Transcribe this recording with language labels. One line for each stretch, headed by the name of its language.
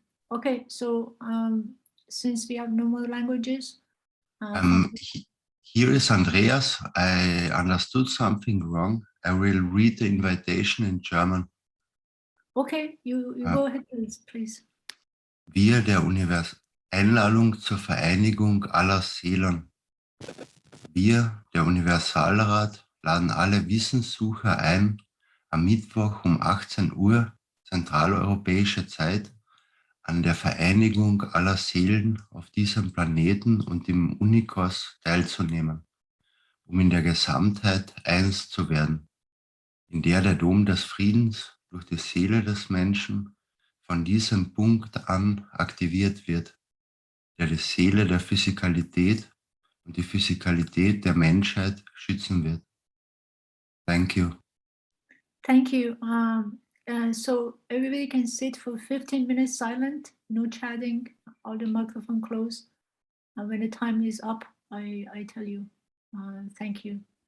English: Okay, so since we have no more languages, here is Andreas. I understood something wrong. I will read the invitation in German. Okay, you go ahead, please.
German: Wir der Einladung zur Vereinigung aller Seelen. Wir, der Universalrat, laden alle Wissenssucher ein, am Mittwoch um 18 Uhr zentraleuropäische Zeit an der Vereinigung aller Seelen auf diesem Planeten und im Unikos teilzunehmen, um in der Gesamtheit eins zu werden, in der der Dom des Friedens durch die Seele des Menschen von diesem Punkt an aktiviert wird, der die Seele der Physikalität und die Physikalität der Menschheit schützen wird.
English: Thank you. Thank you. So everybody can sit for 15 minutes silent, no chatting, all the microphone closed. And when the time is up, I tell you. Thank you.